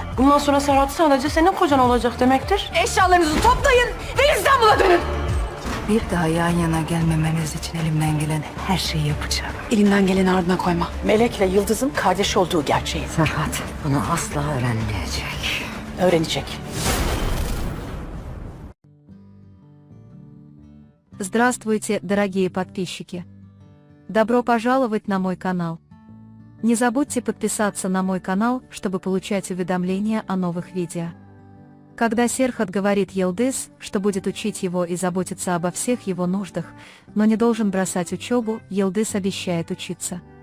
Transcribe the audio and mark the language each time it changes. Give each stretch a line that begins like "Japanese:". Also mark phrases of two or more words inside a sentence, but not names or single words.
Turkish: Bundan sonra Serhat sadece senin kocan olacak demektir. Eşyalarınızı toplayın ve İstanbul'a dönün. Bir daha yan yana gelmemeniz için elimden gelen her şeyi yapacağım. Elinden geleni ardına koyma. Melek'le Yıldız'ın kardeş olduğu gerçeği. Serhat bunu asla öğrenmeyecek. Öğrenecek.
Russian: Здравствуйте, дорогие подписчики! Добро пожаловать на мой канал. Не забудьте подписаться на мой канал, чтобы получать уведомления о новых видео. Когда Серхат говорит Йылдыз, что будет учить его и заботиться обо всех его нуждах, но не должен бросать учебу, Йылдыз обещает учиться.